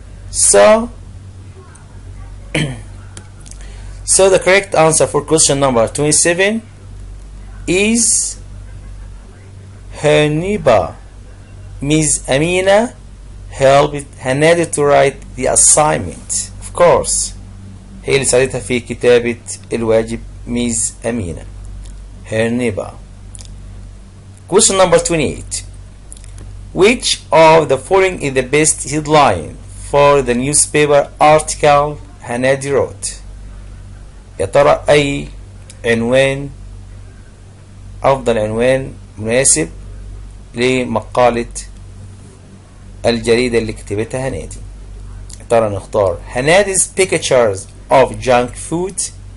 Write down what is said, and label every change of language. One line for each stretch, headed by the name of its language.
English: So the correct answer for question number 27 is her neighbor Miss Amina helped Hanadi to write the assignment. Of course,
Arabic: هي اللي ساعدتها في كتابة الواجب Miss Amina.
English: Her neighbor. Question number 28. Which of the following is the best headline for the newspaper article Hanadi wrote?
Arabic: يا ترى أي عنوان أفضل عنوان مناسب لمقالة الجريدة اللي كتبتها هنادي؟ يا ترى نختار
English: Hanadi's pictures of junk food